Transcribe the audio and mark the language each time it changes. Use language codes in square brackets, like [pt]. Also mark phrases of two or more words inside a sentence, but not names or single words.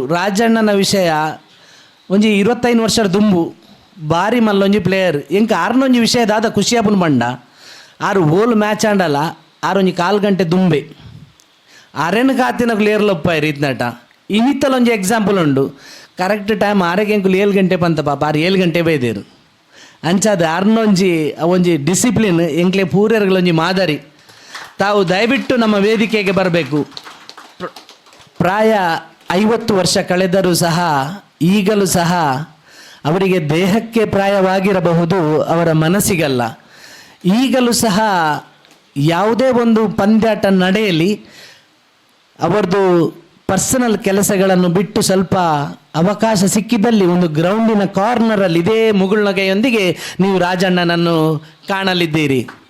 [tcy] ರಾಜಣ್ಣನ ವಿಷಯ ಒಂಜಿ 25 ವರ್ಷದ ದುಂಬು ಭಾರಿ ಮಲ್ಲೊಂಜಿ ಪ್ಲೇಯರ್ ಎಂಕ ಆರ್ನೊಂಜಿ ವಿಷಯ ದಾದ ಖುಷಿಯಾಪುನ ಬಂಡ ಆರು ಓಲ್ ಮ್ಯಾಚ್ ಆಂಡಲ್ಲ ಆರೊಂಜಿ 4 ಗಂಟೆ ದುಂಬೆ ಅರೆನ್ ಕಾತಿನ ಕ್ಲಿಯರ್ಲೊಪ್ಪ ರೀತ್ನಟ ಇನ್ನಿತ್ತಲೊಂಜಿ ಎಕ್ಸಾಂಪಲ್ ಉಂಡು. [en] correct time [tcy] 6 ಎಂಕುಲು 7 ಗಂಟೆ ಬಂತ ಪಾಪ 7 ಗಂಟೆ ಬೈದೇರು ಅಂಚಾದ ಆರ್ನೊಂಜಿ ಅವೊಂಜಿ ಡಿಸಿಪ್ಲಿನ್ ಎಂಕ್ಲೆ ಪೂರ್ಯರ್ಗಳೊಂಜಿ ಮಾದರಿ. [kn] ತಾವು ದಯವಿಟ್ಟು ನಮ್ಮ ವೇದಿಕೆಗೆ ಬರಬೇಕು. ಪ್ರಾಯ 50 ವರ್ಷ ಕಳೆದರೂ ಸಹ ಈಗಲೂ ಸಹ ಅವರಿಗೆ ದೇಹಕ್ಕೆ ಪ್ರಾಯವಾಗಿರಬಹುದು, ಅವರ ಮನಸ್ಸಿಗಲ್ಲ. ಈಗಲೂ ಸಹ ಯಾವುದೇ ಒಂದು ಪಂದ್ಯಾಟ ನಡೆಯಲಿ ಅವರದು ಪರ್ಸನಲ್ ಕೆಲಸಗಳನ್ನು ಬಿಟ್ಟು ಸ್ವಲ್ಪ ಅವಕಾಶ ಸಿಕ್ಕಿದಲ್ಲಿ ಒಂದು ಗ್ರೌಂಡಿನ ಕಾರ್ನರಲ್ಲಿ ಇದೇ ಮುಗುಳ್ನಗೆಯೊಂದಿಗೆ ನೀವು ರಾಜಣ್ಣನನ್ನು ಕಾಣಲಿದ್ದೀರಿ.